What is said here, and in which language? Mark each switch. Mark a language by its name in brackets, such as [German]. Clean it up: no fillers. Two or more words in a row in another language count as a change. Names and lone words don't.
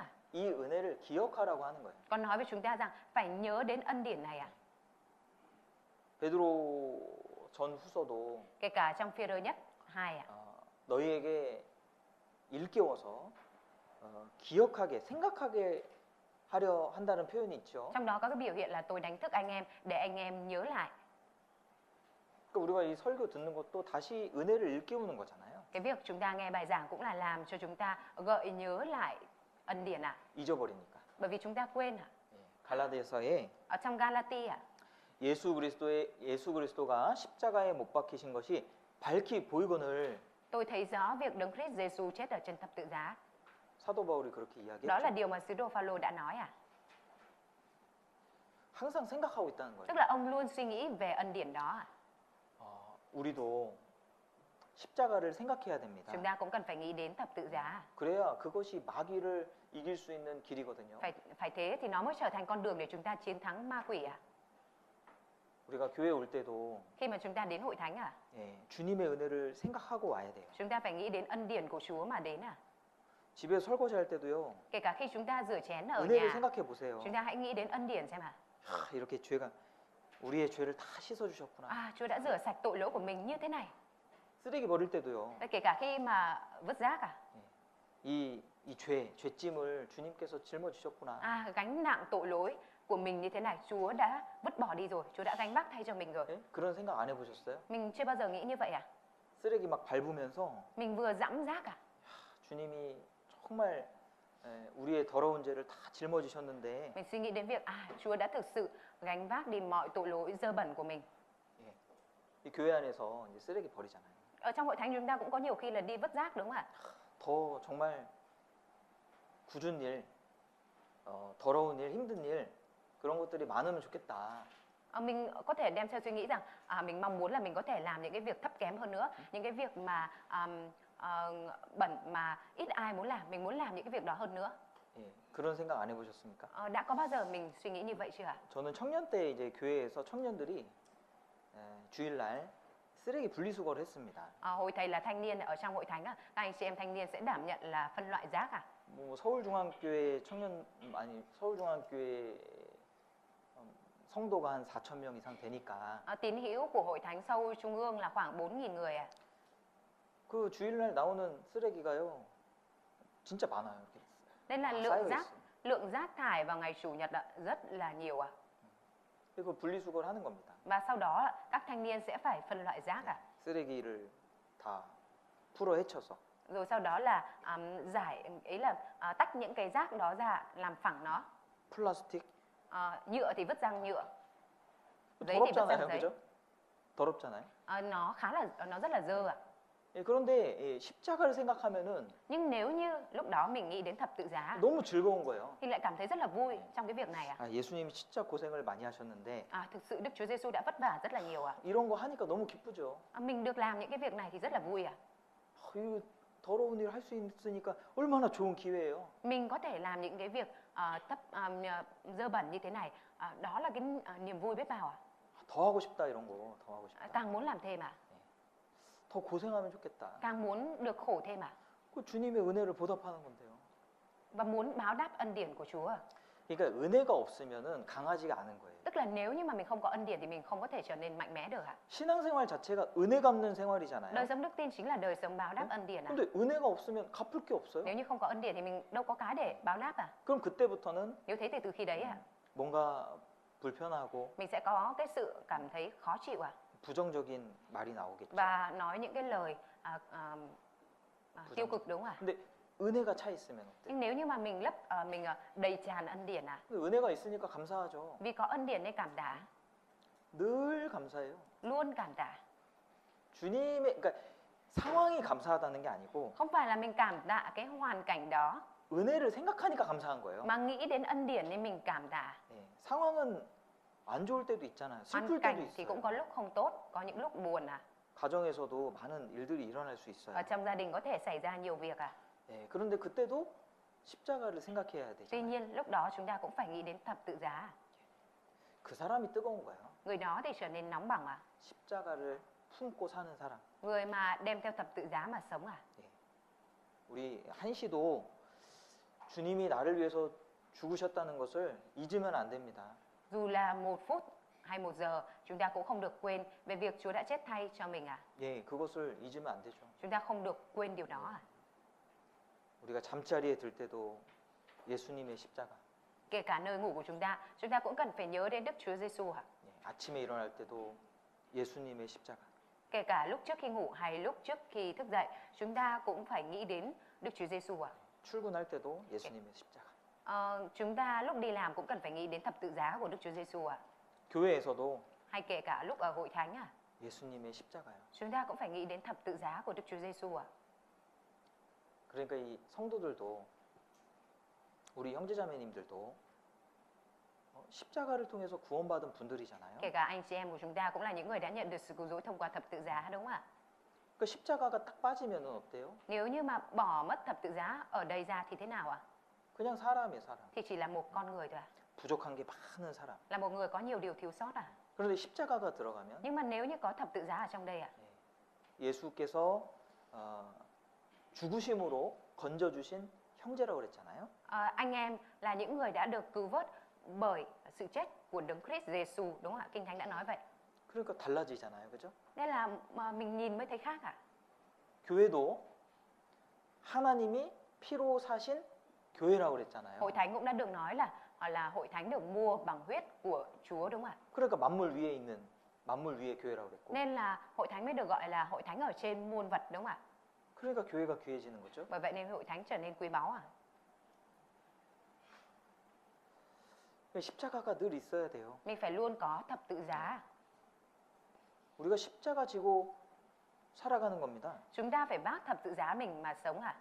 [Korean] 이 은혜를 기억하라고 하는 거예요. [Vietnamese] Con nói với chúng ta rằng phải nhớ đến ân điển này [Korean] 베드로 전 후서도 [Vietnamese] Kể cả trong Phi-rơ nhất 2 [Korean] 너희에게 일깨워서 기억하게, 생각하게 하려 한다는 표현이 있죠. [Vietnamese] Trong đó có cái biểu hiện là tôi đánh thức anh em để anh em nhớ lại. [Korean] 그러니까 우리가 이 설교 듣는 것도 다시 은혜를 일깨우는 거잖아요. [Vietnamese] Cái việc chúng ta nghe bài giảng cũng là làm cho chúng ta gợi nhớ lại ân điển à? [Korean] 잊어버리니까. [Vietnamese] Bởi vì chúng ta quên à? [Korean] 예, 갈라디아서에 [Vietnamese] Ở trong Galatia à? [Korean] 예수 그리스도가 십자가에 못 박히신 것이 밝히 보이거늘 [Vietnamese] Tôi thấy rõ việc Đấng Christ Giêsu chết ở trên thập tự giá. [Korean] 사도 바울이 그렇게 [Vietnamese] Đó là [Korean] 이야기했죠. [Vietnamese] điều mà sứ đồ Phaolô đã nói à? [Korean] 항상 생각하고 있다는 거예요. [Vietnamese] Tức là ông luôn suy nghĩ về ân điển đó à? [Korean] 우리도 십자가를 생각해야 됩니다. [Vietnamese] Chúng ta cũng cần phải nghĩ đến thập tự giá. [Korean] 그래야 그것이 마귀를 이길 수 있는 길이거든요. [Vietnamese] Phải thế thì nó mới trở thành con đường để chúng ta chiến thắng ma quỷ à? [Korean] 우리가 교회 올 때도 [Vietnamese] Khi mà chúng ta đến hội thánh à? [Korean] 예, 주님의 은혜를 생각하고 와야 돼요. [Vietnamese] Chúng ta phải nghĩ đến ân điển của Chúa mà đến à? [Korean] 집에 설거지할 때도요. [Vietnamese] Kể cả khi chúng ta rửa chén ở [Korean] 은혜를 [Vietnamese] nhà, [Korean] 생각해 보세요. [Vietnamese] chúng ta hãy nghĩ đến ân điển xem à? [Korean] 이렇게 죄가 우리의 죄를 다 씻어 주셨구나. [Vietnamese] À, Chúa đã rửa sạch tội lỗi của mình như thế này. [Korean] 쓰레기 버릴 때도요. [Vietnamese] Kể cả khi mà vứt rác à? [Korean] 이 죄짐을 주님께서 짊어 주셨구나. [Vietnamese] À, gánh nặng tội lỗi của mình như thế này, Chúa đã vứt bỏ đi rồi, Chúa đã gánh vác thay cho mình rồi. [Korean] 예? 그런 생각 안 해보셨어요? [Vietnamese] Mình chưa bao giờ nghĩ như vậy à? [Korean] 쓰레기 막 밟으면서 [Vietnamese] Mình vừa dẫm rác à? [Korean] 주님이 정말 우리의 더러운 죄를 다 짊어지셨는데 [Vietnamese] Mình suy nghĩ đến việc Chúa đã thực sự gánh vác đi mọi tội lỗi dơ bẩn của mình. [Korean] 이 교회 안에서 이제 쓰레기 버리잖아요. [Vietnamese] Ở trong hội thánh chúng ta cũng có nhiều khi là đi vứt rác đúng không ạ? [Korean] 더 정말 굳은 일, 더러운 일, 힘든 일 그런 것들이 많으면 좋겠다. [Vietnamese] Mình có thể đem theo suy nghĩ rằng mình mong muốn là mình có thể làm những cái việc thấp kém hơn nữa, những cái việc mà bẩn mà ít ai muốn làm, mình muốn làm những cái việc đó hơn nữa. [Korean] 예, 그런 생각 안 해보셨습니까? [Vietnamese] Đã có bao giờ mình suy nghĩ như vậy chưa ạ? [Korean] 저는 청년 때 이제 교회에서 청년들이 주일날 쓰레기 분리수거를 했습니다. [Vietnamese] Hồi thầy là thanh niên ở trong hội thánh, các anh chị em thanh niên sẽ đảm nhận là phân loại rác à? [Korean] 뭐 서울중앙교회 서울중앙교회 성도가 한 4천 명 이상 되니까 [Vietnamese] Tín hữu của hội thánh Seoul Trung ương là khoảng 4.000 người à? [Korean] 그 주일날 나오는 쓰레기가요 진짜 많아요. 이렇게 [Vietnamese] Nên là [Korean] 쌓여 [Vietnamese] lượng rác thải vào ngày chủ nhật rất là nhiều à? [Korean] 그리고 분리수거를 하는 겁니다. [Vietnamese] Và sau đó các thanh niên sẽ phải phân loại rác à? [Korean] 쓰레기를 다 풀어 헤쳐서 [Vietnamese] Rồi sau đó là tách những cái rác đó ra, làm phẳng nó. [Korean] 플라스틱 [Vietnamese] Nhựa thì vứt rang nhựa, giấy thì vứt [Korean] 더럽잖아요, [Vietnamese] rang giấy. [Korean] 그죠? 더럽잖아요. [Vietnamese] Nó rất là dơ à? [Korean] 예, 그런데 십자가를 생각하면은 [Vietnamese] Nhưng nếu như lúc đó mình nghĩ đến thập tự giá [Korean] 너무 즐거운 거예요. [Vietnamese] thì lại cảm thấy rất là vui trong cái việc này à? [Korean] 예수님이 진짜 고생을 많이 하셨는데 [Vietnamese] Thực sự Đức Chúa Giêsu đã vất vả rất là nhiều à? [Korean] 이런 거 하니까 너무 기쁘죠. [Vietnamese] Mình được làm những cái việc này thì rất là vui à? [Korean] 이거 더러운 일 할 수 있으니까 얼마나 좋은 기회예요. [Vietnamese] Mình có thể làm những cái việc dơ bẩn như thế này, đó là cái niềm vui biết bao à? [Korean] 더 하고 싶다 이런 거, 더 하고 싶다. [Vietnamese] Càng muốn làm thêm à? [Korean] 더 고생하면 좋겠다. [Vietnamese] Càng muốn được khổ thêm à? [Korean] 그 주님의 은혜를 보답하는 건데요. [Vietnamese] Và muốn báo đáp ân điển của Chúa à? [Korean] 그러니까 은혜가 없으면은 강하지가 않은 거예요. [Vietnamese] Tức là nếu như mà mình không có ân điển thì mình không có thể trở nên mạnh mẽ được ạ. [Korean] 신앙생활 자체가 은혜 갚는 생활이잖아요. [Vietnamese] Đời sống đức tin chính là đời sống báo đáp ân điển ạ. [Korean] 근데 은혜가 없으면 갚을 게 없어요. [Vietnamese] Nếu như không có ân điển thì mình đâu có cái để báo đáp à? [Korean] 그럼 그때부터는 [Vietnamese] Nếu thế thì từ khi đấy ạ, [Korean] 뭔가 불편하고 [Vietnamese] mình sẽ có cái sự cảm thấy khó chịu à? [Korean] 부정적인 말이 나오겠죠. [Vietnamese] Và nói những cái lời tiêu cực đúng không ạ? [Korean] 근데 은혜가 차 있으면 어때요? [Vietnamese] Nhưng nếu như mà mình đầy tràn ân điển à? [Korean] 근데 은혜가 있으니까 감사하죠. [Vietnamese] Vì có ân điển nên cảm tạ, [Korean] 늘 감사해요. [Vietnamese] luôn cảm tạ. [Korean] 주님의 그러니까 상황이 감사하다는 게 아니고 [Vietnamese] Không phải là mình cảm tạ cái hoàn cảnh đó, [Korean] 은혜를 생각하니까 감사한 거예요. [Vietnamese] mà nghĩ đến ân điển nên mình cảm tạ. [Korean] 예, 상황은 안 좋을 때도 있잖아요. 슬플 [Vietnamese] Hoàn [Korean] 때도 [Vietnamese] cảnh thì cũng [Korean] 있어요. [Vietnamese] có lúc không tốt, có những lúc buồn à. [Korean] 가정에서도 많은 일들이 일어날 수 있어요. [Vietnamese] Ở trong gia đình có thể xảy ra nhiều việc à. [Korean] 예, 그런데 그때도 십자가를 생각해야 [Vietnamese] Tuy [Korean] 되잖아요. [Vietnamese] nhiên lúc đó chúng ta cũng phải nghĩ đến thập tự giá. [Korean] 그 사람이 뜨거운 거예요. [Vietnamese] Người đó thì trở nên nóng bỏng à. [Korean] 십자가를 품고 사는 사람. [Vietnamese] Người mà đem theo thập tự giá mà sống à. [Korean] 우리 한시도 주님이 나를 위해서 죽으셨다는 것을 잊으면 안 됩니다. [Vietnamese] Dù là 1 phút hay 1 giờ, chúng ta cũng không được quên về việc Chúa đã chết thay cho mình à. [Korean] 예, 그것을 잊으면 안 되죠. [Vietnamese] Chúng ta không được quên điều đó à. [Korean] 우리가 잠자리에 들 때도 예수님의 십자가, [Vietnamese] Kể cả nơi ngủ của chúng ta cũng cần phải nhớ đến Đức Chúa Giêsu ạ. [Korean] 예, 아침에 일어날 때도 예수님의 십자가. [Vietnamese] Kể cả lúc trước khi ngủ hay lúc trước khi thức dậy, chúng ta cũng phải nghĩ đến Đức Chúa Giêsu ạ. [Korean] 출근할 때도 예수님의 십자가. [Vietnamese] Chúng ta lúc đi làm cũng cần phải nghĩ đến thập tự giá của Đức Chúa Giêsu ạ. [Korean] 교회에서도 [Vietnamese] Hay kể cả lúc ở hội thánh à, [Korean] 예수님의 십자가요. [Vietnamese] chúng ta cũng phải nghĩ đến thập tự giá của Đức Chúa Giêsu ạ. [Korean] 그러니까 이 성도들도 우리 형제자매님들도 십자가를 통해서 구원받은 분들이잖아요. [Vietnamese] Kể cả anh chị em của chúng ta cũng là những người đã nhận được sự cứu rỗi thông qua thập tự giá, đúng không ạ? [Korean] 그 십자가가 딱 빠지면은 어때요? [Vietnamese] Nếu như mà bỏ mất thập tự giá ở đây ra thì thế nào ạ? [Korean] 그냥 사람이에요, 사람. [Vietnamese] Thì chỉ là một con người thôi à? [Korean] 부족한 게 많은 사람. [Vietnamese] Là một người có nhiều điều thiếu sót à? [Korean] 그런데 십자가가 들어가면 [Vietnamese] Nhưng mà nếu như có thập tự giá ở trong đây ạ, [Korean] 예수께서 죽으심으로 건져주신 형제라고 그랬잖아요. [Vietnamese] anh em là những người đã được cứu vớt bởi sự chết của Đấng Christ Giêsu, đúng không ạ? Kinh Thánh đã nói vậy. [Korean] 그러니까 달라지잖아요, 그죠? [Vietnamese] Nên là mà mình nhìn mới thấy khác à? [Korean] 교회도 하나님이 피로 사신 교회라고 그랬잖아요. [Vietnamese] Hội thánh cũng đã được nói là hội thánh được mua bằng huyết của Chúa, đúng không ạ? [Korean] 그러니까 만물 위에 있는 만물 위의 교회라고 그랬고. [Vietnamese] Nên là hội thánh mới được gọi là hội thánh ở trên muôn vật, đúng không ạ? [Korean] 그러니까 교회가 귀해지는 거죠. [Vietnamese] Bởi vậy nên hội thánh trở nên quý báu à? [Korean] 십자가가 늘 있어야 돼요. [Vietnamese] Mình phải luôn có thập tự giá. [Korean] 우리가 십자가 지고 살아가는 겁니다. [Vietnamese] Chúng ta phải vác thập tự giá mình mà sống à?